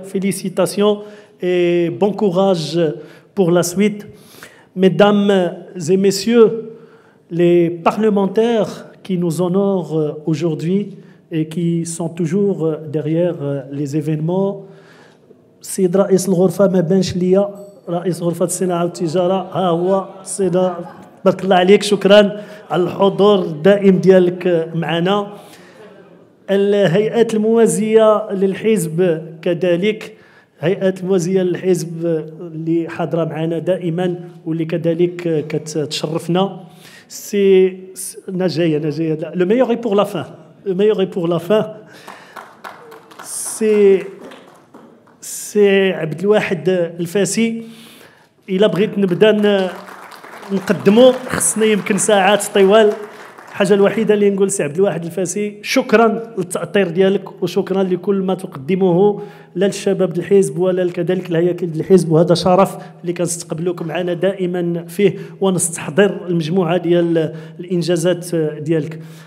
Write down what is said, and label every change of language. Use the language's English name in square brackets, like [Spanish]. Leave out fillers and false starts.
[French] Félicitations et bon courage pour la suite. Mesdames et messieurs, les parlementaires qui nous honorent aujourd'hui et qui sont toujours derrière les événements. [Arabic] سيد رئيس الغرفة ما بانش ليا, رئيس غرفة الصناعة والتجارة, ها هو السيد بارك الله عليك, شكرا على الحضور الدائم ديالك معنا. الهيئات الموازية للحزب كذلك, هيئات الموازية للحزب اللي حاضرة معنا دائما واللي كذلك كتشرفنا. [French] سي نجاية لو meilleur est pour la fin. Le meilleur est pour la fin. C'est [Arabic] عبد الواحد الفاسي. إلا بغيت نبدا نقدمه خصنا يمكن ساعات طوال. الحاجة الوحيدة اللي نقول سي عبد الواحد الفاسي, شكرا للتأطير ديالك وشكرا لكل ما تقدمه لا للشباب الحزب ولا كذلك الهياكل الحزب, وهذا شرف اللي كنستقبلوك معنا دائما فيه ونستحضر المجموعة ديال الإنجازات ديالك.